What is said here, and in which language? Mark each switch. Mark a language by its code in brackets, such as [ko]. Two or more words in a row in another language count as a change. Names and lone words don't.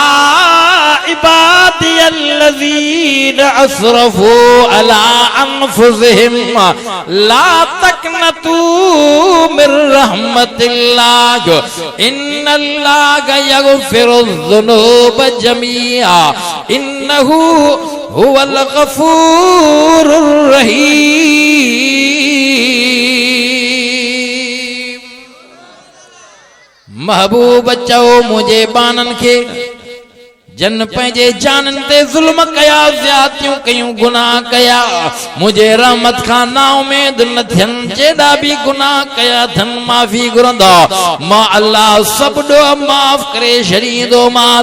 [ar] عبادي الذين أسرفوا على أنفسهم لا تقنطوا من رحمة الله إن الله يغفر الذنوب جميعا إنه هو الغفور [sd] रहीम महबूब चओ मुझे बानन के जन पंहिंजे जानन ते ज़ुल्म कया ज़्यादतियूं कयूं गुनाह कया मुझे रहमत खां ना उमेद न थियनि जेॾा बि गुनाह कया अथनि माफ़ी घुरंदा मां अल्लाह सब ॾोह माफ़ करे छॾींदो मान